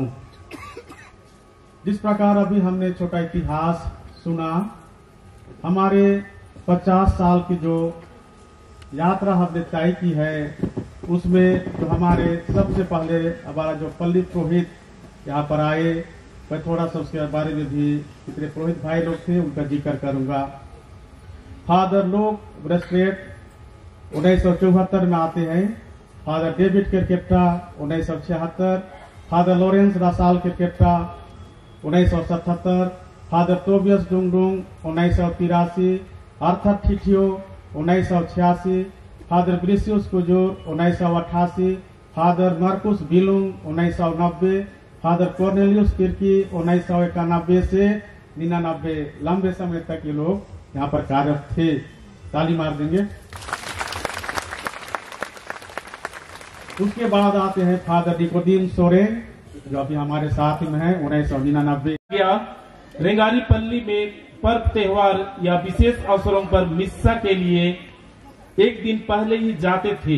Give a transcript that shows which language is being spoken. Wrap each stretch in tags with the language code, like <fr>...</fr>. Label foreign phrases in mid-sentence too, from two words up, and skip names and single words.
<hi>जिस प्रकार अभी हमने छोटा इतिहास सुना, हमारे 50 साल की जो यात्रा हमने तय की है उसमें जो हमारे सबसे पहले हमारा जो पल्ली पुरोहित यहाँ पर आए, मैं थोड़ा सा उसके बारे में भी कितने पुरोहित भाई लोग थे उनका जिक्र करूंगा। फादर लोग ब्रेस्लेट 1974 में आते हैं, फादर डेविड केरकेट्टा 1976, फादर लॉरेंस रासाल केरकेट्टा 1977, फादर टोबियस डुंगडुंग 1983, आर्थर ठिठियो 1986, फादर ब्रिसियस कुजूर 1988, फादर मार्कुस बिलुंग 1990, फादर कॉर्नेलियस किर्की 1991 से 99, लंबे समय तक ये लोग यहाँ पर कार्यरत थे। ताली मार देंगे। उसके बाद आते हैं फादर निकोदीम सोरेन जो अभी हमारे साथ में है 1999। रेंगारी पल्ली में पर्व त्योहार या विशेष अवसरों पर मिस्सा के लिए एक दिन पहले ही जाते थे।</hi>